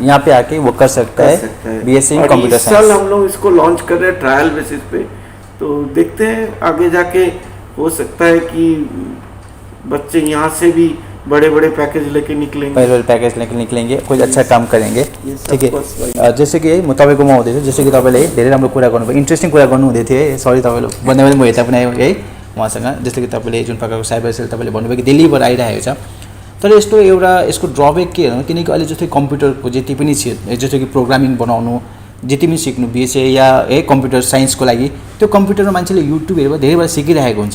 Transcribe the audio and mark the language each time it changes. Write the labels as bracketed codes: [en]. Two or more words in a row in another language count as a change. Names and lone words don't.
[hi] यहाँ पे आके वो कर सकता है BSc [en] computer science. [hi] साल हम लोग इसको लॉन्च कर रहे हैं [en] trial basis [hi] पे, तो देखते हैं आगे जाके हो सकता है कि बच्चे यहाँ से भी बड़े बड़े पैकेज लेके निक्लेंगे, कुछ अच्छा काम करेंगे। ठीक है, जैसे कि [ne] म तपाईँको म हुँदैछु, [hi] जैसे कि [ne] तपाईँले धेरै राम्रो कुरा गर्नुभयो, इन्ट्रेस्टिङ कुरा गर्नु हुँदै थियो है। सरी तपाईँले भन्दा पनि म यता पनि आयो है उहाँसँग। जस्तो कि तपाईँले जुन प्रकारको [en] cyber cell [ne] तपाईँले भन्नुभयो कि दिल्लीबाट आइरहेको छ, तर यस्तो एउटा यसको ड्रब्याक के हो, किनकि अहिले जस्तै कम्प्युटरको जति पनि जस्तो कि प्रोग्रामिङ बनाउनु, जति पनि सिक्नु BSc या [en] computer science [ne] लागि, त्यो कम्प्युटरमा मान्छेले युट्युब हेरेर धेरैबाट सिकिरहेको हुन्छ।